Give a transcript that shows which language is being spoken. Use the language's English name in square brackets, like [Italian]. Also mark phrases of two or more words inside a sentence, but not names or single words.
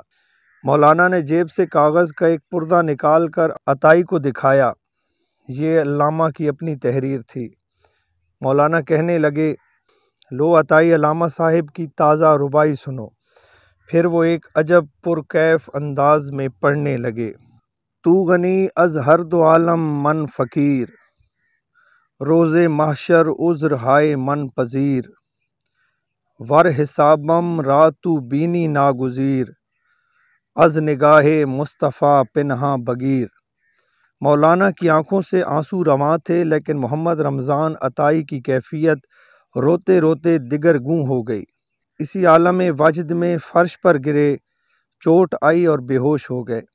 [Urdu] مولانا نے جیب سے کاغذ کا ایک پردہ نکال کر عطائی کو دکھایا۔ یہ علامہ کی اپنی تحریر تھی۔ مولانا کہنے لگے، لو عطائی علامہ صاحب کی تازہ رباعی سنو۔ پھر وہ ایک عجب پرکیف انداز میں پڑھنے لگے۔ [Persian] تو غنی از ہر دو عالم من فقیر، روز محشر عذر ہائے من پذیر، ور حسابم را تو بینی ناگزیر، از نگاہ مصطفیٰ پنہاں بگیر۔ [Urdu] مولانا کی آنکھوں سے آنسو رواں تھے، لیکن محمد رمضان عطائی کی کیفیت روتے روتے دگر گوں ہو گئی۔ اسی عالم وجد میں فرش پر گرے، چوٹ آئی اور بے ہوش ہو گئے۔